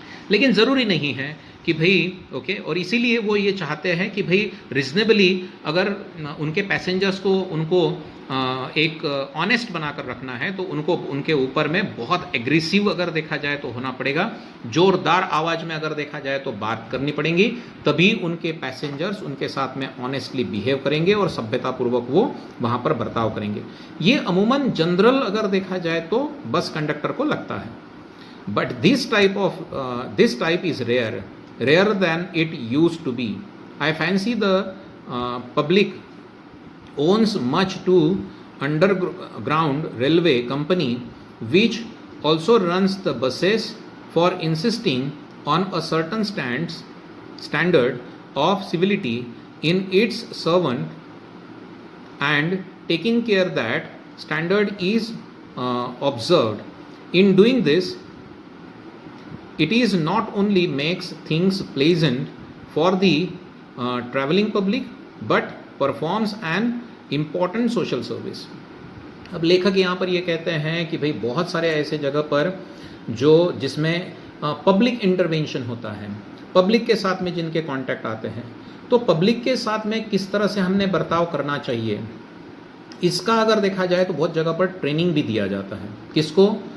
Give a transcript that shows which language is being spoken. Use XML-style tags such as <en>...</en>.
<hi>लेकिन ज़रूरी नहीं है कि भाई ओके, और इसीलिए वो ये चाहते हैं कि भाई रिजनेबली अगर उनके पैसेंजर्स को उनको एक ऑनेस्ट बनाकर रखना है तो उनको उनके ऊपर में बहुत एग्रेसिव अगर देखा जाए तो होना पड़ेगा, जोरदार आवाज़ में अगर देखा जाए तो बात करनी पड़ेगी, तभी उनके पैसेंजर्स उनके साथ में ऑनेस्टली बिहेव करेंगे और सभ्यतापूर्वक वो वहाँ पर बर्ताव करेंगे। ये अमूमन जनरल अगर देखा जाए तो बस कंडक्टर को लगता है,</hi> <en>But this type is rarer than it used to be. I fancy the public owns much to underground railway company which also runs the buses for insisting on a certain standard of civility in its servant and taking care that standard is observed. In doing this, it is not only makes things pleasant for the traveling public but performs an important social service.</en> <hi>अब लेखक यहाँ पर ये कहते हैं कि भाई बहुत सारे ऐसे जगह पर जो जिसमें पब्लिक इंटरवेंशन होता है, पब्लिक के साथ में जिनके कांटेक्ट आते हैं, तो पब्लिक के साथ में किस तरह से हमने बर्ताव करना चाहिए, इसका अगर देखा जाए तो बहुत जगह पर ट्रेनिंग भी दिया जाता है। किसको?</hi>